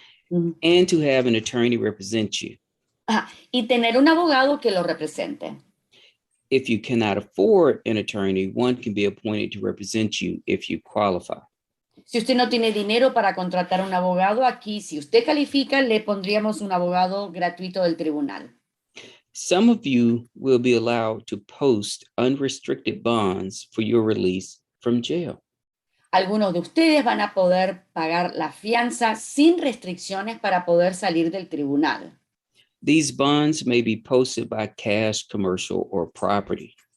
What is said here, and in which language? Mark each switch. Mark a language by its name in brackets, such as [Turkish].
[English] And to have an attorney represent you. [Spanish] y tener un abogado que lo represente. [English] If you cannot afford an attorney, one can be appointed to represent you if you qualify. [Spanish] Si usted no tiene dinero para contratar un abogado, aquí, si usted califica, le pondríamos un abogado gratuito del tribunal. [English] Some of you will be allowed to post unrestricted bonds for your release from jail. [Spanish] Algunos de ustedes van a poder pagar la fianza sin restricciones para poder salir del tribunal. [English] These bonds may be posted by cash, commercial, or property.